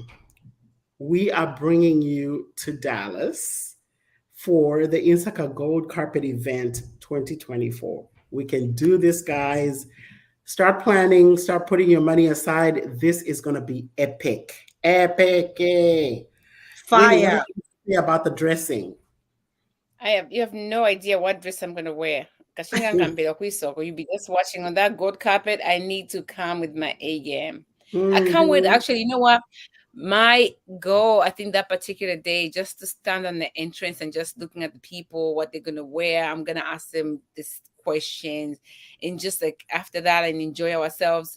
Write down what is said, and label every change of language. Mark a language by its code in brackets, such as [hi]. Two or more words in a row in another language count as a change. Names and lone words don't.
[en] We are bringing you to Dallas for the Insaka Gold Carpet event 2024. We can do this, guys. Start planning, start putting your money aside. This is going to be epic. Epic. Winnie, what Fire. do you say about the dressing? You have no idea what dress I'm gonna wear. [bem] Kashinga Nkambira kwisoko. [en] You'll be just watching on that gold carpet. I need to come with my A game. I can't wait. Mhm. Actually, you know what? My goal, I think that particular day, just to stand on the entrance and just looking at the people, what they're gonna wear. I'm gonna ask them these questions, and just like after that, and enjoy ourselves.